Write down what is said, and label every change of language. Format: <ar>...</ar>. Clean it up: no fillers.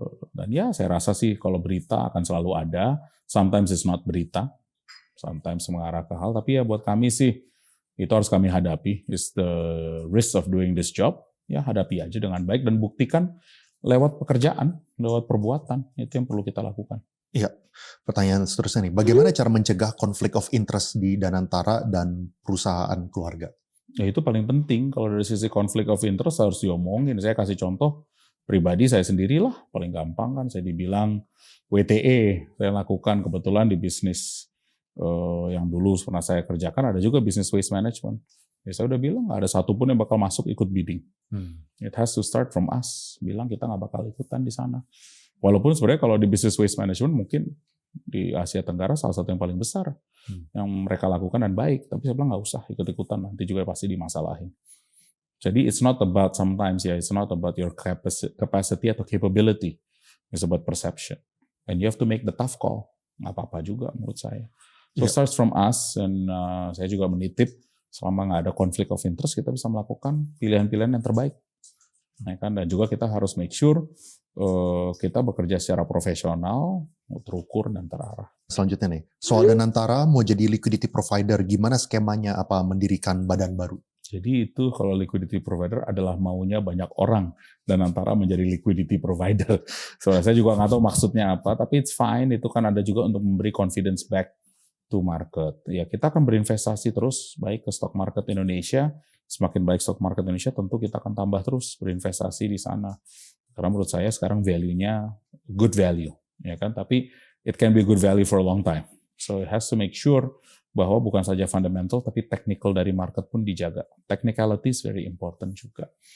<id>Dan ya saya rasa sih kalau berita akan selalu ada.</id> <en>Sometimes it's not</en> <id>berita. Sometimes mengarah ke hal, tapi ya buat kami sih itu harus kami hadapi.</id> <en>It's the risk of doing this job.</en> <id>Ya hadapi aja dengan baik dan buktikan lewat pekerjaan, lewat perbuatan. Itu yang perlu kita lakukan. Iya, pertanyaan seterusnya nih. Bagaimana cara mencegah konflik of interest di Danantara dan perusahaan keluarga? Ya itu paling penting. Kalau dari sisi konflik of interest harus diomongin. Saya kasih contoh pribadi saya sendirilah. Paling gampang kan saya dibilang WTE. Saya lakukan kebetulan di bisnis yang dulu pernah saya kerjakan, ada juga business waste management. Ya saya udah bilang nggak ada satupun yang bakal masuk ikut bidding.</id> <en>It has to start from us.</en> <id>Bilang kita nggak bakal ikutan di sana. Walaupun sebenarnya kalau di business waste management mungkin di Asia Tenggara salah satu yang paling besar yang mereka lakukan dan baik. Tapi saya bilang nggak usah ikut-ikutan, nanti juga pasti dimasalahin.</id> <en>Jadi it's not about sometimes it's not about your capacity atau capability. It's about perception. And you have to make the tough call.</en> <id>Nggak apa-apa juga menurut saya.</id> <en>So starts from us,</en> <id>dan saya juga menitip selama nggak ada konflik of interest kita bisa melakukan pilihan-pilihan yang terbaik. Nah, kan? Dan juga kita harus make sure kita bekerja secara profesional, terukur dan terarah. Selanjutnya nih, soal Danantara mau jadi liquidity provider, gimana skemanya? Apa mendirikan badan baru? Jadi itu kalau liquidity provider adalah maunya banyak orang dan antara menjadi liquidity provider. So, saya juga nggak tahu maksudnya apa, tapi</id> <en>it's fine.</en> <id>Itu kan ada juga untuk memberi</id> <en>confidence back to market.</en> <id>Ya kita akan berinvestasi terus baik ke stock market Indonesia. Semakin baik stock market Indonesia, tentu kita akan tambah terus berinvestasi di sana. Karena menurut saya sekarang value-nya good value, ya kan?</id> <en>Tapi it can be good value for a long time. So it has to make sure</en> <id>bahwa bukan saja fundamental, tapi technical dari market pun dijaga.</id> <en>Technicality is very important juga.</en>